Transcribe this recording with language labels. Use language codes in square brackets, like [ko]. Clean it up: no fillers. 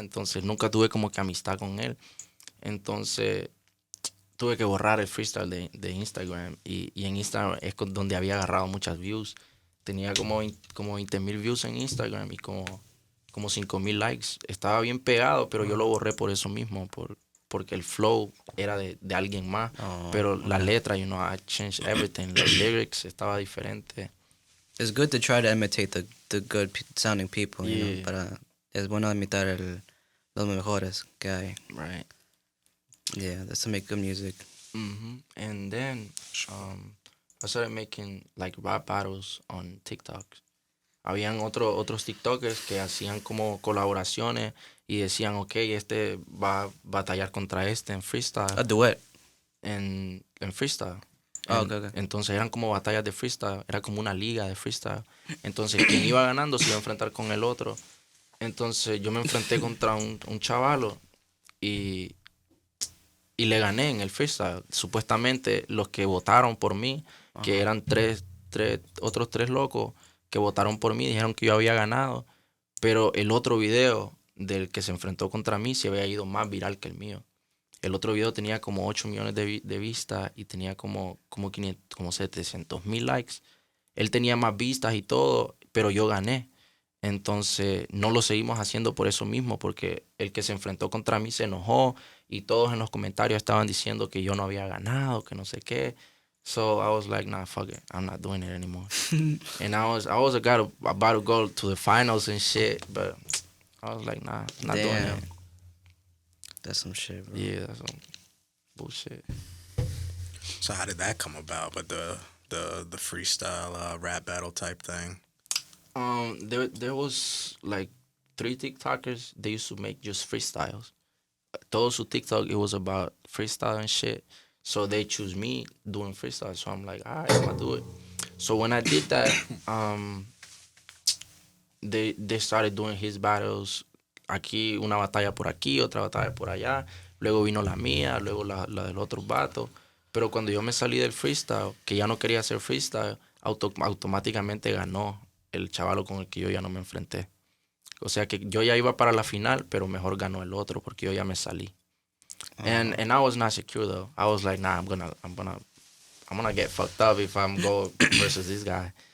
[es] Entonces nunca tuve como que amistad con él. Entonces tuve que borrar el freestyle de Instagram. Y en Instagram es donde había agarrado muchas views. Tenía como 20,000 views en Instagram y como 5,000 likes. Estaba bien pegado, pero yo lo borré por eso mismo, porque el flow era de alguien más. Pero la letra, [en] I changed everything. [es] Los lyrics estaba diferente. [en] It's good to try to imitate the good sounding people, you know, Yeah. [es] para es bueno imitar los mejores que hay. [en] Right. Yeah, that's to make good music. And then I started making like rap battles on TikTok. [es] Habían otros TikTokers que hacían como colaboraciones y decían, ok, este va a batallar contra este en freestyle. [en] A duet. [es] En freestyle. [en] Okay. [es] Entonces eran como batallas de freestyle, era como una liga de freestyle. Entonces quien iba ganando se iba a enfrentar con el otro. Entonces yo me enfrenté contra un chavalo y le gané en el freestyle. Supuestamente los que votaron por mí, que eran otros tres locos que votaron por mí, dijeron que yo había ganado. Pero el otro video del que se enfrentó contra mí se había ido más viral que el mío. El otro video tenía como 8 millones de vistas y tenía como 700,000 likes. Él tenía más vistas y todo, pero yo gané. Entonces no lo seguimos haciendo por eso mismo, porque el que se enfrentó contra mí se enojó y todos en los comentarios estaban diciendo que yo no había ganado, que no sé qué. [en] So I was like, nah, fuck it, I'm not doing it anymore. And I was about to go to the finals and shit, but I was like, nah, I'm not doing it. That's some shit, bro. Yeah, that's some bullshit. So how did that come about? But the freestyle rap battle type thing. There was like 3 TikTokers. They used to make just freestyles. [es] Todo su TikTok, [en] it was about freestyle and shit. So they choose me doing freestyle. So I'm like, all right, I'm gonna do it. So when I did that, they started doing his battles. [es] Aquí una batalla por aquí, otra batalla por allá. Luego vino la mía, luego la del otro vato. Pero cuando yo me salí del freestyle, que ya no quería hacer freestyle, automáticamente ganó el chavalo con el que yo ya no me enfrenté. O sea que yo ya iba para la final, pero mejor ganó el otro porque yo ya me salí. [en] And I was not secure though. I was like, nah, I'm gonna get fucked up if I'm go versus this guy.